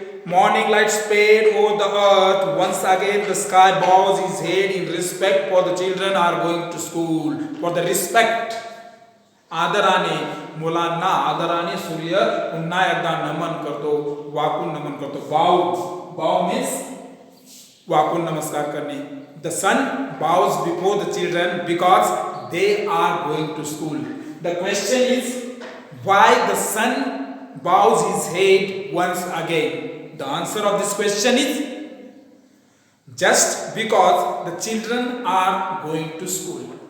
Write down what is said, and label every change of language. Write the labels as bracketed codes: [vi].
[en] Morning light spread over the earth. Once again the sky bows his head in respect, for the children are going to school. For the respect, [mr] आदराने मुलांना आदराने सूर्य पुन्हा एकदा नमन करतो, वाकून नमन करतो. [en] bow means [mr] वाकून नमस्कार करणे. [en] The sun bows before the children because they are going to school. The question is, why the sun bows his head once again? The answer of this question is just because the children are going to school.